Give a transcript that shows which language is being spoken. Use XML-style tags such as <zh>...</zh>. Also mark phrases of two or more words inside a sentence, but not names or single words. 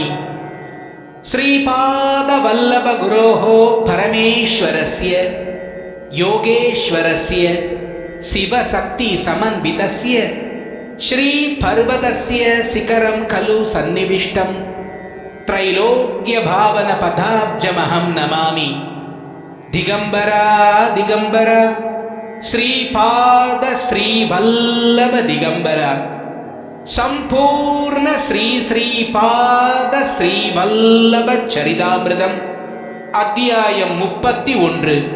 <sa>श्रीपाद वल्लभ गुरोः परमेश्वरस्य योगेश्वरस्य शिवशक्ति समन्वितस्य श्री पर्वतस्य शिखरं खलु सन्निविष्टं त्रैलोक्य भावन पदाब्जमहं नमामि. दिगंबर दिगंबर श्रीपाद श्रीवल्लभ दिगंबर संपूर्ण श्री श्रीपाद श्रीवल्लभ चरितामृतम् अध्यायं 31.</sa>